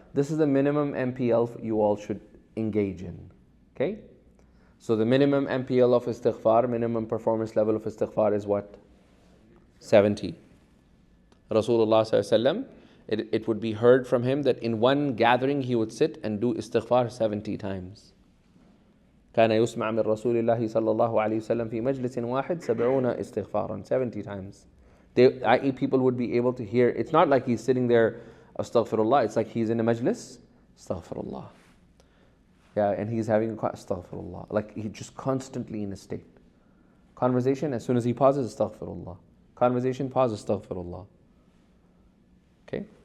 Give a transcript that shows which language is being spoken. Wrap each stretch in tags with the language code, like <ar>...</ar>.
<en>This is the minimum MPL you all should engage in. Okay? So the minimum MPL of istighfar, minimum performance level of istighfar is what? 70. Rasulullah sallallahu alaihi wasallam, it would be heard from him that in one gathering he would sit and do istighfar 70 times.</en> <ar>كان يسمع من رسول الله صلى الله عليه وسلم في مجلس واحد 70 استغفارا,</ar> <en>70 times. I.e. people would be able to hear. It's not like he's sitting there, astaghfirullah. It's like he's in a majlis, astaghfirullah. Yeah, and he's having astaghfirullah. Like he's just constantly in a state. Conversation, as soon as he pauses, astaghfirullah. Conversation, pause, astaghfirullah. Okay?</en>